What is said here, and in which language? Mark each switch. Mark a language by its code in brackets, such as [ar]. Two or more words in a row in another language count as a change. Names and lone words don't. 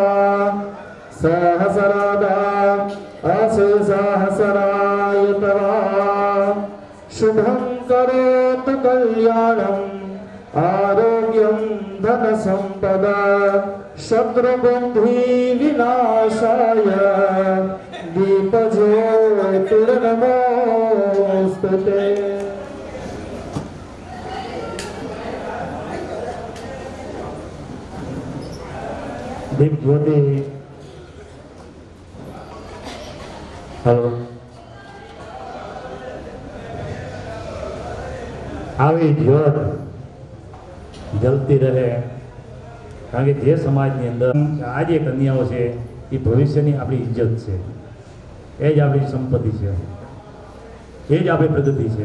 [sa] सहस्रदा असहस्रायतवा शुभं करोतु कल्याणम् आरोग्यं धनसम्पदा शत्रुबुद्धि विनाशाय दीपज्योतिर्नमोस्तुते. दीप ज्योति [gu] हेलो આવી જ્યોત જલતી રહે. કારણ કે જે સમાજની અંદર આ જે કન્યાઓ છે એ ભવિષ્યની આપણી ઇજ્જત છે, એ જ આપણી સંપત્તિ છે, એ જ આપણી પ્રગતિ છે.